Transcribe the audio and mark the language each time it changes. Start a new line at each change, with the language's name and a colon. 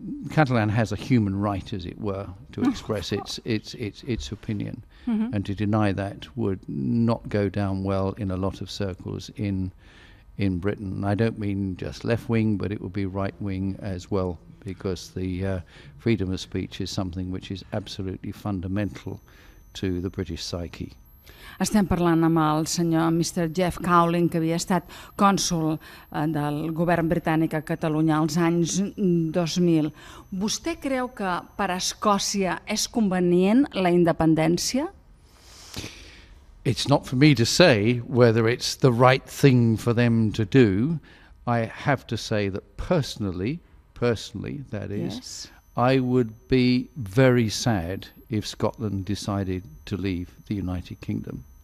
English: Catalan has a human right, as it were, to express its opinion, and to deny that would not go down well in a lot of circles in Britain. I don't mean just left-wing, but it would be right-wing as well, because the freedom of speech is something which is absolutely fundamental to the British psyche.
Catalan: Estem parlant amb el senyor Mr. Geoff Cowling, que havia estat cònsol del govern britànic a Catalunya als anys 2000. Vostè creu que per a Escòcia és convenient la independència?
English: It's not for me to say whether it's the right thing for them to do. I have to say that personally, that is, Yes. I would be very sad if Scotland decided to leave the United Kingdom.